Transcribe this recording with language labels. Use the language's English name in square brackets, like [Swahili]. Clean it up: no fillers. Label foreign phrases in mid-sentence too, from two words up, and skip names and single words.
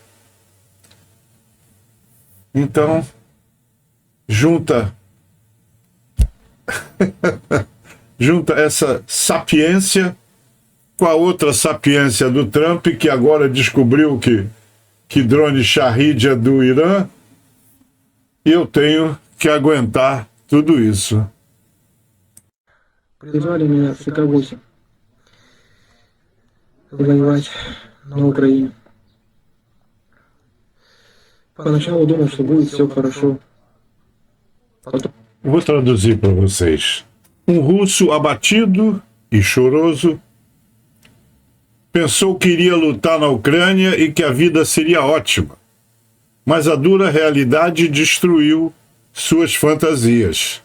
[Portuguese] Então, junta essa sapiência com a outra sapiência do Trump, que agora descobriu que drone Shahid é do Irã, e eu tenho que aguentar tudo isso. [Russian] Призвали меня в СК-8 воевать на Украине. Поначалу думал, что будет все хорошо. Потом... [Portuguese] Vou traduzir para vocês. Um russo abatido e choroso pensou que iria lutar na Ucrânia e que a vida seria ótima, mas a dura realidade destruiu suas fantasias.